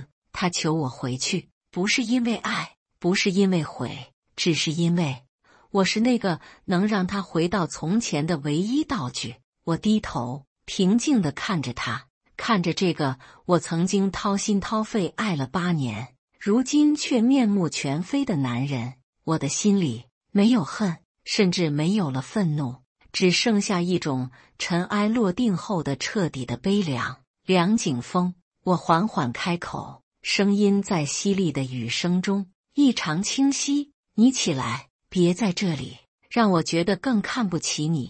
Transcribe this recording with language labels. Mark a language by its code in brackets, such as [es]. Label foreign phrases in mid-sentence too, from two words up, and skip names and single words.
[zh] 他求我回去，不是因為愛，不是因為悔，只是因為我是那個能讓他回到從前的唯一道具。我低頭平靜地看着他，看着這個我曾經掏心掏肺愛了8年，如今卻面目全非的男人。我的心裡沒有恨，甚至沒有了憤怒，只剩下一種塵埃落定後的徹底的悲涼。梁景峰，我緩緩開口，聲音在淅瀝的雨聲中異常清晰。你起來，別在這裡，讓我覺得更看不起你。